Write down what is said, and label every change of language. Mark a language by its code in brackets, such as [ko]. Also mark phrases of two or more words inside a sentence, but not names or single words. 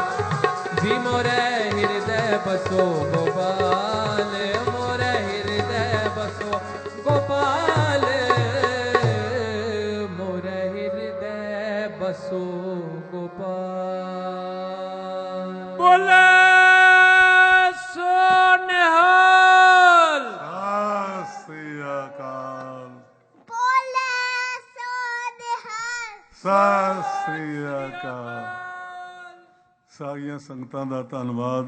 [hi] जी मोर हृदय बसो गोपाल, मोर हृदय बसो गोपाल, मोर हृदय बसो गोपाल। [pa] ਬੋਲੇ ਸੋ ਨਿਹਾਲ। ਸਤਿ ਸ੍ਰੀ ਅਕਾਲ, ਬੋਲੇ ਸੋ ਨਿਹਾਲ। ਸਤਿ ਸ੍ਰੀ ਅਕਾਲ। ਸਾਰੀਆਂ ਸੰਗਤਾਂ ਦਾ ਧੰਨਵਾਦ।